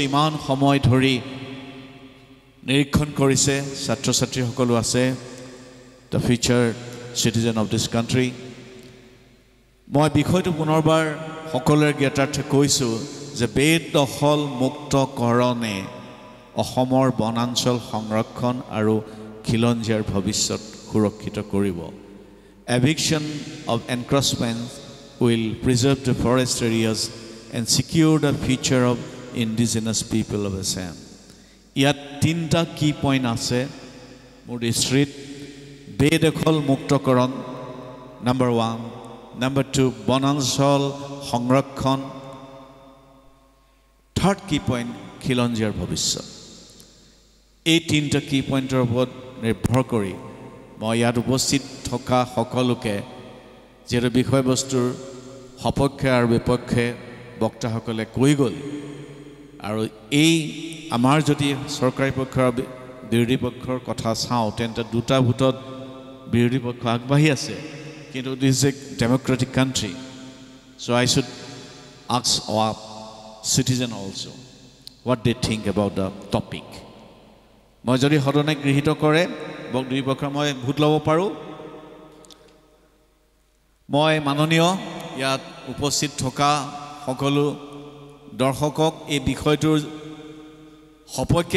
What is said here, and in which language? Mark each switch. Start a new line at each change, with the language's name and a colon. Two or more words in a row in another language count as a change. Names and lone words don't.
Assamese: ইমান সময় ধৰি নিৰীক্ষণ কৰিছে ছাত্ৰ ছাত্ৰীসকলো আছে
English: the future citizen of this country
Assamese: মই বিষয়টো পুনৰবাৰ সকলোৰে জ্ঞাতাৰ্থে কৈছোঁ যে বেদখল মুক্তকৰণে অসমৰ বনাঞ্চল সংৰক্ষণ আৰু খিলঞ্জীয়াৰ ভৱিষ্যত সুৰক্ষিত কৰিব
English: eviction of encroachments will preserve the forest areas and secure the future of indigenous people of Assam.
Assamese: ইয়াত তিনিটা
English: key point
Assamese: আছে মোৰ দৃষ্টিত বেদখল মুক্তকৰণ নম্বৰ 1 নম্বৰ 2 বনাঞ্চল সংৰক্ষণ
English: third key point
Assamese: খিলঞ্জীয়াৰ ভৱিষ্যত এই তিনিটা
English: key point
Assamese: ওপৰত নিৰ্ভৰ কৰি মই ইয়াত উপস্থিত থকা সকলোকে যিহেতু বিষয়বস্তুৰ সপক্ষে আৰু বিপক্ষে বক্তাসকলে কৈ গ'ল আৰু এই আমাৰ যদি চৰকাৰী পক্ষৰ বিৰোধী পক্ষৰ কথা চাওঁ তেন্তে দুটা ভোটত বিৰোধী পক্ষ আগবাঢ়ি আছে কিন্তু
English: this is a democratic country so I should ask our citizen also what they think about the topic
Assamese: মই যদি সদনে গৃহীত কৰে দুই পক্ষৰ মই ভোট ল'ব পাৰোঁ মই মাননীয় ইয়াত উপস্থিত থকা সকলো দৰ্শকক এই বিষয়টোৰ সপক্ষে